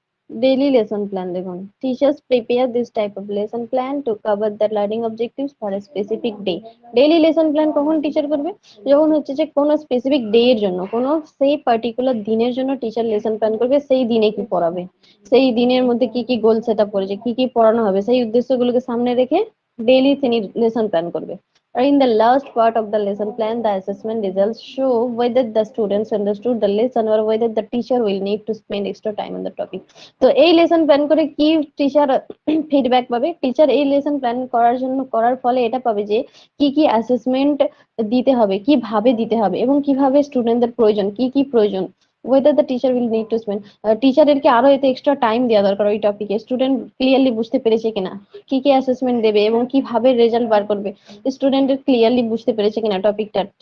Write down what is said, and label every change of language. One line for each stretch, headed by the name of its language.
English: daily lesson plan
Bangla: দেখুন,
English: Teachers prepare this type of lesson plan to cover the learning objectives for a specific day.
Bangla: Daily lesson plan কখন teacher করবে, যখন হচ্ছে যে কোনো specific day এর জন্য, কোনো সেই পার্টিকুলার দিনের জন্য টিচার লেসন প্ল্যান করবে, সেই দিনে কি পড়াবে, সেই দিনের মধ্যে কি কি গোল সেট আপ করেছে, কি কি পড়ানো হবে, সেই উদ্দেশ্যগুলোকে সামনে রেখে ডেইলি তিনি লেসন প্ল্যান করবে।
English: Or in the last part of the lesson plan, the assessment results show whether the students understood the lesson or whether the teacher will need to spend extra time on the topic.
Bangla: তো এই lesson plan করে কি teacher feedback পাবে, teacher এই lesson plan করার জন্য, করার ফলে এটা পাবে যে কি কি অ্যাসেসমেন্ট দিতে হবে, কিভাবে দিতে হবে, এবং কিভাবে স্টুডেন্টদের প্রয়োজন, কি কি প্রয়োজন,
English: whether the teacher will need to spend,
Bangla: টিচারেরকে আরো এতে এক্সট্রা টাইম দেওয়া দরকার ওই টপিকে, স্টুডেন্ট ক্লিয়ারলি বুঝতে পেরেছে কিনা, কি কি অ্যাসেসমেন্ট দেবে এবং কিভাবে রেজাল্ট বার করবে, স্টুডেন্টের ক্লিয়ারলি বুঝতে পেরেছে কিনা টপিকটা।